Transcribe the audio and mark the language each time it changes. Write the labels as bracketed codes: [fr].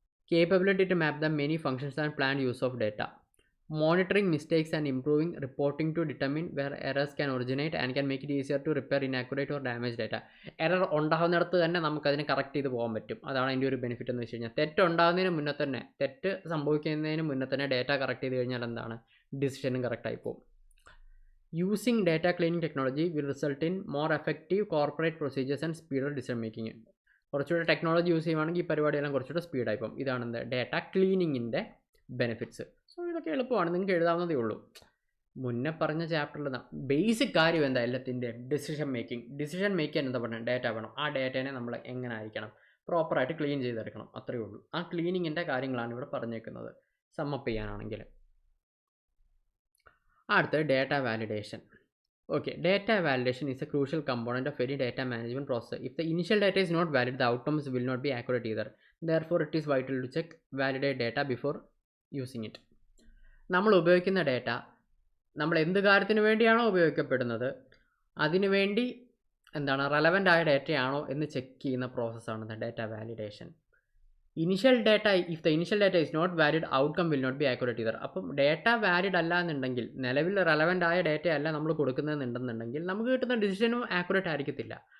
[en] Capability to map the many functions and plan use of data. Monitoring mistakes and improving reporting to determine where errors can originate and can make it easier to repair inaccurate or damage data. [ml] Error ഉണ്ടാകുന്നിടത്ത് തന്നെ നമുക്കതിനെ correct ചെയ്ത് പോകാൻ പറ്റും. അതാണ് അതിൻ്റെ ഒരു benefit എന്ന് വെച്ച് കഴിഞ്ഞാൽ തെറ്റുണ്ടാകുന്നതിന് മുന്നേ തന്നെ, തെറ്റ് സംഭവിക്കുന്നതിന് മുന്നേ തന്നെ ഡേറ്റ കറക്റ്റ് ചെയ്ത് കഴിഞ്ഞാൽ എന്താണ് ഡിസിഷനും കറക്റ്റായി പോകും. [en] Using data cleaning technology will result in more effective corporate procedures and speeder decision making. [ml] കുറച്ചുകൂടെ ടെക്നോളജി യൂസ് ചെയ്യുവാണെങ്കിൽ ഈ പരിപാടിയെല്ലാം കുറച്ചുകൂടെ സ്പീഡായി പോകും. ഇതാണ് എന്ത് ഡേറ്റ ക്ലീനിങ്ങിൻ്റെ ബെനിഫിറ്റ്സ്. സോ ഇതൊക്കെ എളുപ്പമാണ്, നിങ്ങൾക്ക് എഴുതാവുന്നതേ ഉള്ളൂ. മുന്നേ പറഞ്ഞ ചാപ്റ്ററിൽ ബേസിക് കാര്യം എന്താ എല്ലാത്തിൻ്റെ ഡിസിഷൻ മേക്കിംഗ്. ഡിസിഷൻ മേക്ക് എന്താ പറഞ്ഞാൽ ഡേറ്റ വേണം. ആ ഡേറ്റേനെ നമ്മൾ എങ്ങനെ ആയിരിക്കണം പ്രോപ്പറായിട്ട് ക്ലീൻ ചെയ്തെടുക്കണം, അത്രയേ ഉള്ളൂ. ആ ക്ലീനിങ്ങിൻ്റെ കാര്യങ്ങളാണ് ഇവിടെ പറഞ്ഞേക്കുന്നത് സമ്മപ്പ് ചെയ്യാനാണെങ്കിൽ. അടുത്ത data validation. [en] Okay, data validation is a crucial component of any data management process. If the initial data is not valid, the outcomes will not be accurate either. Therefore, it is vital to check validate data before using it. [ml] നമ്മൾ ഉപയോഗിക്കുന്ന data നമ്മൾ എന്ത് കാര്യത്തിന് വേണ്ടിയാണോ ഉപയോഗിക്കപ്പെടുന്നത് അതിനു വേണ്ടി എന്താണ് റെലവൻ്റ് ആയ ഡേറ്റയാണോ എന്ന് ചെക്ക് ചെയ്യുന്ന പ്രോസസ്സാണ് data validation. [en] Initial data if the initial data is not valid outcome will not be accurate ചെയ്തർ. [ml] അപ്പം ഡേറ്റ വാലിഡ് അല്ല എന്നുണ്ടെങ്കിൽ, നിലവിൽ റെലവൻ്റ് ആയ ഡേറ്റ അല്ല നമ്മൾ കൊടുക്കുന്നതെന്നുണ്ടെന്നുണ്ടെങ്കിൽ നമുക്ക് കിട്ടുന്ന ഡിസിഷനും ആക്യുറേറ്റ് ആയിരിക്കത്തില്ല.